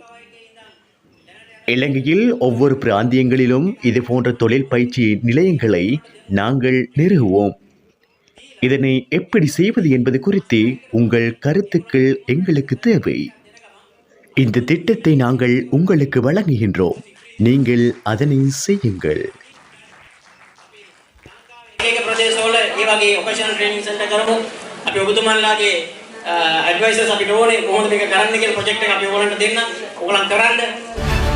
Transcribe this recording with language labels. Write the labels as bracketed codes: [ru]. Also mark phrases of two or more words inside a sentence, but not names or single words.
[ta] இலங்கையில் ஒவ்வொரு பிராந்தியங்களிலும் இது போன்ற தொழில் பயிற்சி நிலையங்களை நாங்கள் நிறுவுவோம். இதனை எப்படி செய்வது என்பது குறித்து உங்கள் கருத்துக்கள் எங்களுக்கு தேவை. இந்த திட்டத்தை நாங்கள் உங்களுக்கு வழங்குகின்றோம். நீங்கள் அதனை செய்யுங்கள். [si] අපි ඔබතුමන්ලාගේ ඇඩ්වයිසර්ස් අපිට ඕනේ කොහොමද මේක කරන්න කියලා ප්‍රොජෙක්ට් එක අපි ඕගොල්ලන්ට දෙන්න. ඕගොල්ලන් කරන්න